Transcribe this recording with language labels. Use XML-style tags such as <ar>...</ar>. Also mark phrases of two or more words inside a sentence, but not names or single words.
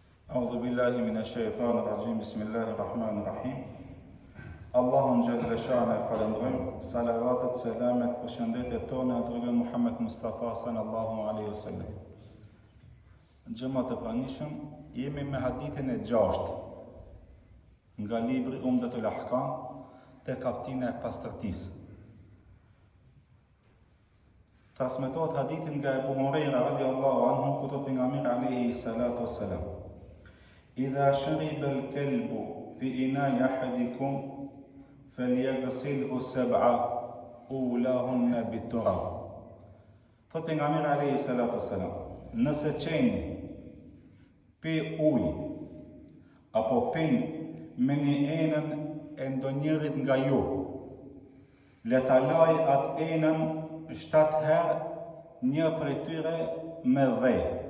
<ar>أعوذ بالله من الشيطان الرجيم. بسم الله الرحمن الرحيم.</ar> <sq>Allahun xhalla shana falendrojmë, salavatet, selamet, përshëndetjet tona e dërguar Muhammed Mustafa</sq> <ar>صلى الله عليه وسلم.</ar> <sq>Xhamat e pranishëm, jemi me hadithin e 6 nga libri Umdatul Ahkam te kaptina e pastërtisë. Transmetohet hadithin nga</sq> <ar>Ebu Hurajra رضي الله عنه,</ar> <sq>ku thot pejgamberi</sq> <ar>عليه الصلاة والسلام: "إذا شرب الكلب في إناء أحدكم فليغسله سبعا أولاهن بالتراب."</ar> <sq>Thot pejgamberi</sq> <ar>عليه الصلاة والسلام,</ar> <sq>nëse qeni pi ujë apo pin me një enën e ndonjërit nga ju, le ta laj atë enën 7 herë, një prej tyre me dhej.</sq>